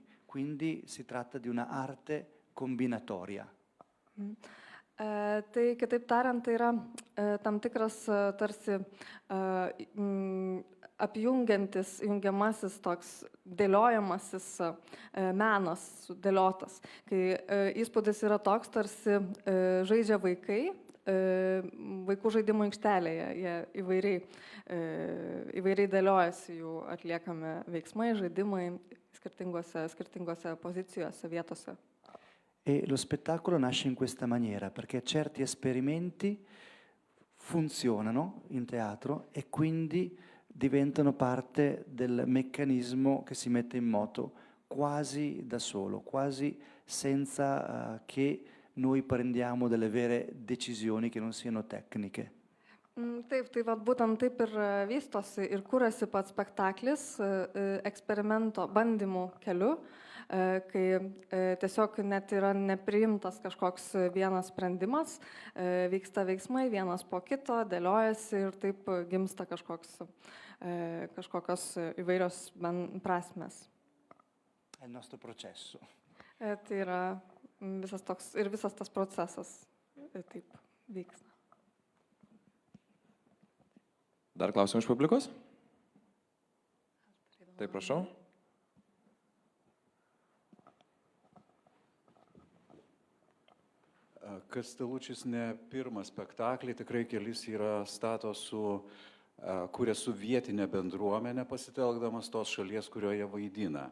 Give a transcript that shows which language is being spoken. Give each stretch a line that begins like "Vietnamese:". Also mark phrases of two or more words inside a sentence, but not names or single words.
Italian: Quindi si tratta di una arte combinatoria.
Lithuanian: Tai kitaip tariant, tai yra tam tikras tarsi jungiamasis toks dėliojamasis menas sudėliotas, kai įspūdis yra toks, tarsi žaidžia vaikai, vaikų žaidimų aikštelėje, jie įvairiai dėliojasi jų atliekami veiksmai, žaidimai skirtingose pozicijose, vietose.
Italian: E lo spettacolo nasce in questa maniera, perché certi esperimenti funzionano in teatro e quindi diventano parte del meccanismo che si mette in moto quasi da solo, quasi senza che noi prendiamo delle vere decisioni che non siano tecniche.
Lithuanian: Taip, tai vat būtent taip ir vystosi ir kūrėsi pats spektaklis eksperimento bandymų keliu, kai tiesiog net yra nepriimtas kažkoks vienas sprendimas, vyksta veiksmai vienas po kito, dėliojasi ir taip gimsta kažkokios įvairios prasmės.
Italian: È il nostro processo.
Lithuanian: Tai yra visas tas procesas taip vyksta. Dar klausimų iš publikos? Taip, prašau. Kastelučis ne pirmas spektaklį, tikrai kelis yra kūrė su vietinė bendruomenė, pasitelkdamas tos šalies, kurioje vaidina.